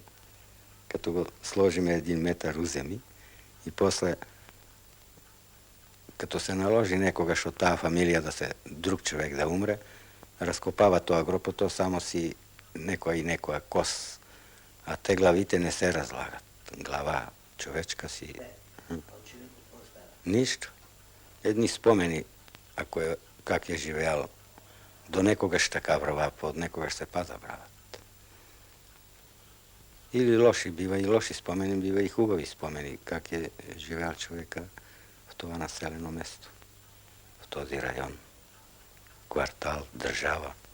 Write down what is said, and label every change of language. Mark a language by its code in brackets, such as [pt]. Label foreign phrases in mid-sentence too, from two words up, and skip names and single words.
[mk] Като го сложиме 1 метар уземи и после като се наложи некогаш од таа фамилија да се друг човек да умре, раскопава тоа гробото, само си некоја кос, а те главите не се разлагат. Глава човечка си... Ништо. Едни спомени, ако е, как е живеал, до некогаш така врва, под некогаш се па забрават. [bg] Или лоши бива и лоши спомени, бива и хубави спомени, как е живеал човека в това населено место, в този район, квартал, држава.